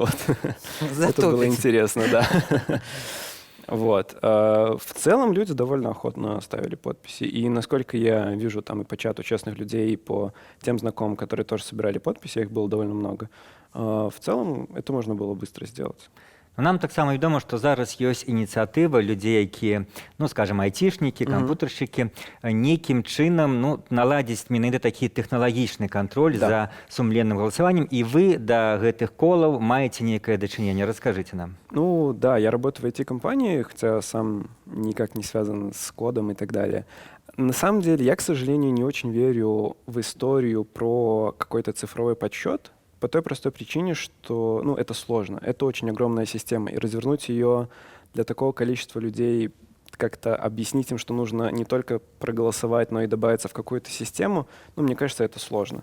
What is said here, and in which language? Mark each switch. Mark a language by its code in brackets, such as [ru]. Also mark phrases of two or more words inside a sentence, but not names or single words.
[ru] Вот. Это было интересно, да. Вот. В целом люди довольно охотно ставили подписи. И насколько я вижу там и по чату честных людей, и по тем знакомым, которые тоже собирали подписи, их было довольно много, в целом это можно было быстро сделать. [be] Нам таксама вядома, што зараз ёсць ініцыятыва людзей, якія, ну, скажем, айцішнікі, кампутаршчыкі, нейкім чынам, ну, наладзіць менавіта такі тэхналагічны кантроль за сумленным галасаваннем, і вы да гэтых колаў маеце нейкае дачыненне. Раскажыце нам. [ru] Ну, да, я работаю в IT-компании, хотя сам никак не связан с кодом и так далее. На самом деле, я, к сожалению, не очень верю в историю про какой-то цифровой подсчет, по той простой причине, что это сложно. Это очень огромная система. И развернуть ее для такого количества людей, как-то объяснить им, что нужно не только проголосовать, но и добавиться в какую-то систему, мне кажется, это сложно.